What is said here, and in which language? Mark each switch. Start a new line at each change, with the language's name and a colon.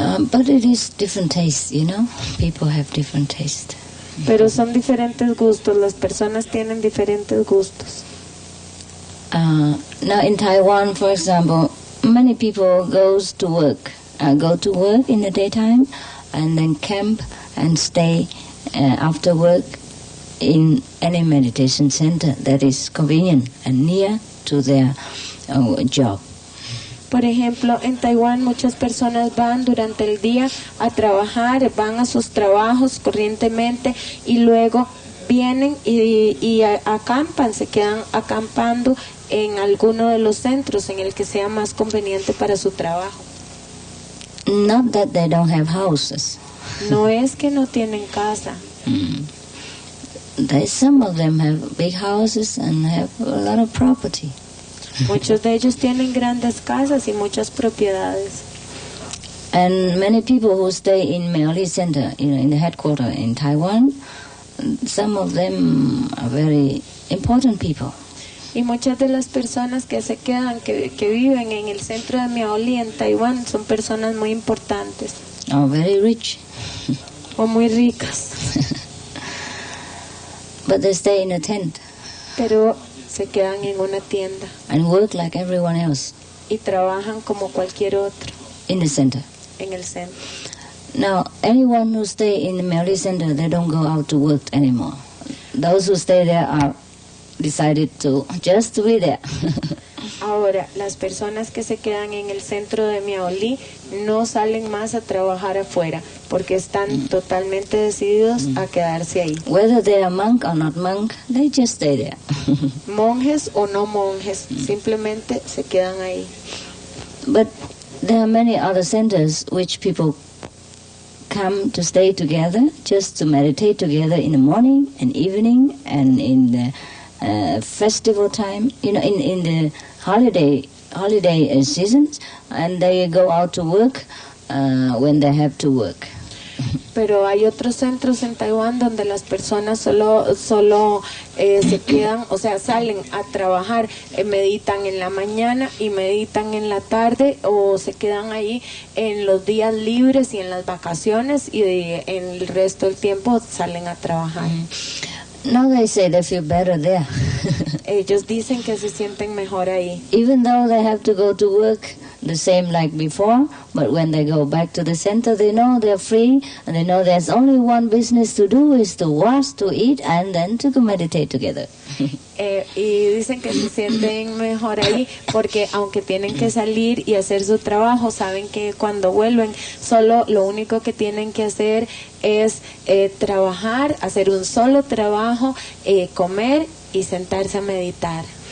English: But it is different taste, you know. People have different taste.
Spanish: Pero son diferentes gustos, las personas tienen diferentes gustos.
English: Now in Taiwan, for example, many people go to work in the daytime and then camp and stay after work in any meditation center that is convenient and near to their job.
Spanish: Por ejemplo, en Taiwán muchas personas van durante el día a trabajar, van a sus trabajos corrientemente y luego vienen y acampan, se quedan acampando en alguno de los centros en el que sea más conveniente para su trabajo.
English: Not that they don't have houses.
Spanish: No es que no tienen casa.
English: Some of them have big houses and have a lot of property.
Spanish: Muchos de ellos tienen grandes casas y muchas propiedades.
English: And many people who stay in Miaoli Center, in the headquarters in Taiwan, some of them are very important people.
Spanish: Y muchas de las personas que se quedan, que viven en el centro de Miaoli en Taiwán, son personas muy importantes.
English: Or very rich.
Spanish: O muy ricas.
English: But they stay in a tent.
Spanish: Pero se quedan en una tienda.
English: And work like everyone else.
Spanish: Y trabajan como cualquier otro.
English: In the center.
Spanish: En el centro.
English: Now, anyone who stay in the Miaoli Center, they don't go out to work anymore. Those who stay there are decided to just to be there.
Spanish: Ahora, las personas que se quedan en el centro de Miaoli no salen más a trabajar afuera porque están totalmente decididos a quedarse ahí.
English: Whether they are monk or not monk, they just stay there.
Spanish: Monjes o no monjes, simplemente se quedan ahí.
English: But there are many other centers which people come to stay together, just to meditate together in the morning and evening and in the festival time, in the holiday seasons, and they go out to work when they have to work.
Spanish: Pero hay otros centros en Taiwán donde las personas solo se quedan, o sea, salen a trabajar, meditan en la mañana y meditan en la tarde, o se quedan ahí en los días libres y en las vacaciones, y en el resto del tiempo salen a trabajar.
English: Now they say they feel better there.
Spanish: Ellos dicen que se sienten mejor ahí.
English: Even though they have to go to work the same like before, but when they go back to the center, they know they're free, and they know there's only one business to do, is to wash, to eat, and then to go meditate together.
Spanish: Y dicen que se sienten mejor ahí porque aunque tienen que salir y hacer su trabajo, saben que cuando vuelven solo lo único que tienen que hacer es trabajar, hacer un solo trabajo, comer y sentarse a meditar.